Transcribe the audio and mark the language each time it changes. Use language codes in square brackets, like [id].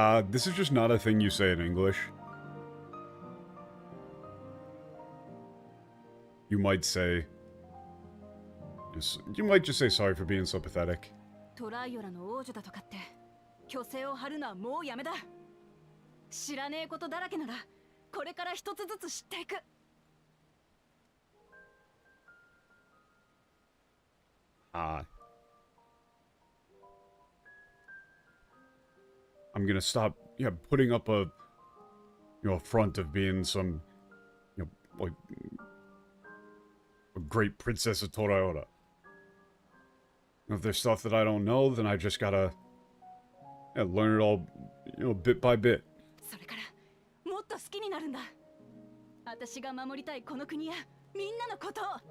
[en] this is just not a thing you say in English. You might say... You might just say sorry for being so pathetic. [ja] トライオラの王女だとかって虚勢を張るのはもうやめだ。知らねえことだらけならこれから一つずつ知っていく。 [en] I'm gonna stop, putting up a, a front of being some, like, a great princess of Toraora. If there's stuff that I don't know, then I just gotta, learn it all, bit by bit. [ja] それからもっと好きになるんだ。私が守りたいこの国やみんなのことを。